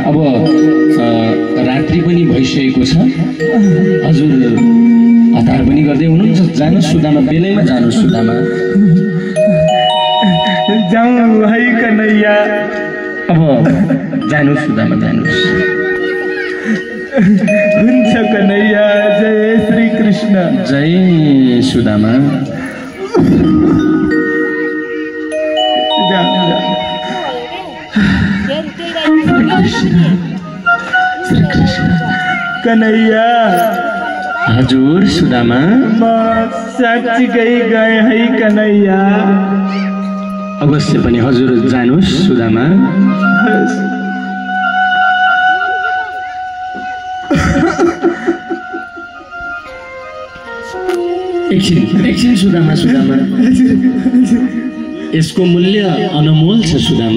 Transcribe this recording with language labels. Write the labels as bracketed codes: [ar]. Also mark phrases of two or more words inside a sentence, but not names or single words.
[ne] अब रात्रि पनि भइसकेको छ, हजुर हतार पनि गर्दै हुनुहुन्छ। जानुहोस् सुदामा, बेलैमा जानुहोस् सुदामा। जाउँ है कन्हैया। अब जानुहोस् सुदामा, जानुहोस्। हुन्छ कन्हैया। जय श्री कृष्ण। जय सुदामा। श्री कृष्ण। कन्हैया हजुर सुदामा। म साँच्चीकै गए है कन्हैया। अवश्य पनि हजुर जानुहोस् सुदामा। एकछिन सुदामा, सुदामा यसको मूल्य अनमोल छ सुदामा।